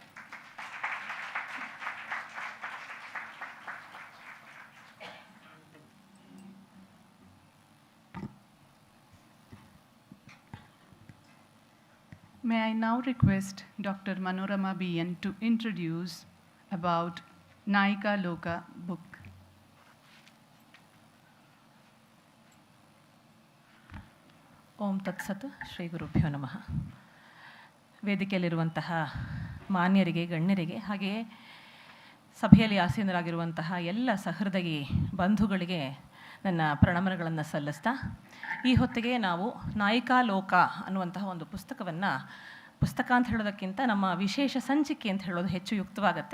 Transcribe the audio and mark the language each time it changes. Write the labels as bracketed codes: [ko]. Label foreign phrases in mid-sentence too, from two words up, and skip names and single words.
[en] May I now request Dr. Manorama BN to introduce about Nayika Loka book. [sa] ಓಂ ತತ್ಸತ್ ಶ್ರೀ ಗುರುಭ್ಯೋ ನಮಃ. [kn] ವೇದಿಕೆಯಲ್ಲಿರುವಂತಹ ಮಾನ್ಯರಿಗೆ, ಗಣ್ಯರಿಗೆ, ಹಾಗೆಯೇ ಸಭೆಯಲ್ಲಿ ಆಸೀನರಾಗಿರುವಂತಹ ಎಲ್ಲ ಸಹೃದಯಿ ಬಂಧುಗಳಿಗೆ ನನ್ನ ಪ್ರಣಾಮಗಳನ್ನು ಸಲ್ಲಿಸ್ತಾ, ಈ ಹೊತ್ತಿಗೆ ನಾವು ನಾಯಿಕಾ ಲೋಕ ಅನ್ನುವಂತಹ ಒಂದು ಪುಸ್ತಕ ಅಂತ ಹೇಳೋದಕ್ಕಿಂತ ನಮ್ಮ ವಿಶೇಷ ಸಂಚಿಕೆ ಅಂತ ಹೇಳೋದು ಹೆಚ್ಚು ಯುಕ್ತವಾಗುತ್ತೆ.